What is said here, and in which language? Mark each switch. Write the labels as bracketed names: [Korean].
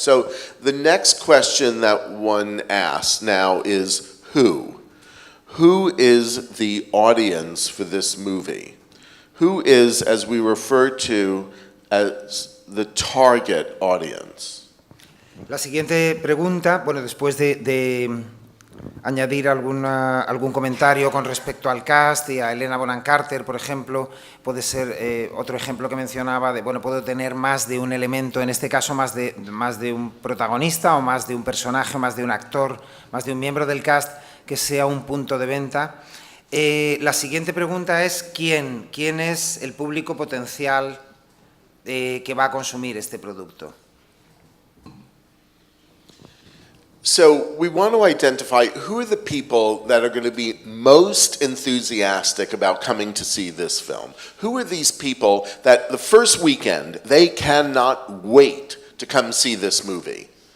[English] So the next question that one asks now is who? Who is the audience for this movie? Who is, as we refer to as the target audience? [Spanish] La siguiente pregunta, bueno, después de añadir algún comentario con respecto al cast y a Helena Bonham Carter, por ejemplo, puede ser otro ejemplo que mencionaba de, bueno, puedo tener más de un elemento, en este caso más de un protagonista o más de un personaje, más de un actor, más de un miembro del cast que sea un punto de venta. La siguiente pregunta es ¿quién es el público potencial que va a consumir este producto? [English] So we want to identify who are the people that are going to be most enthusiastic about coming to see this film. Who are these people that the first weekend, they cannot wait to come see this movie?